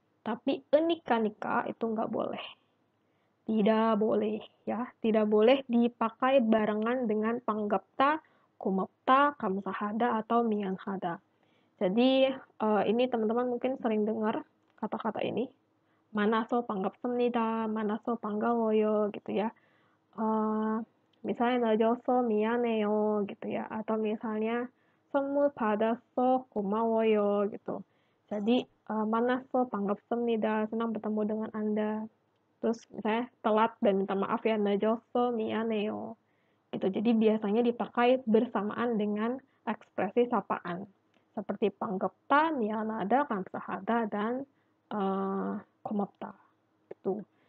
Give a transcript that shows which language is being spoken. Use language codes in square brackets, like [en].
[id] Tapi enika-nika itu nggak boleh. Tidak boleh ya, tidak boleh dipakai barengan dengan panggapta, kumapta, kamsahada, atau mianhada. Jadi ini teman-teman mungkin sering dengar kata-kata ini. [ko] 만나서 반갑습니다. 만나서 반가워요 [id] gitu ya. [ko] 미사일 늦어서 미안해요 [id] gitu ya. Atau misalnya [ko] 선물 받아서 고마워요 [id] gitu. Jadi [ko] 만나서 반갑습니다. [id] Senang bertemu dengan Anda. Terus misalnya telat dan minta maaf ya [ko] 늦어서 미안해요. [id] Gitu. Jadi biasanya dipakai bersamaan dengan ekspresi sapaan. Seperti panggapta, mianada, kamsahada, dan komapta. Gitu.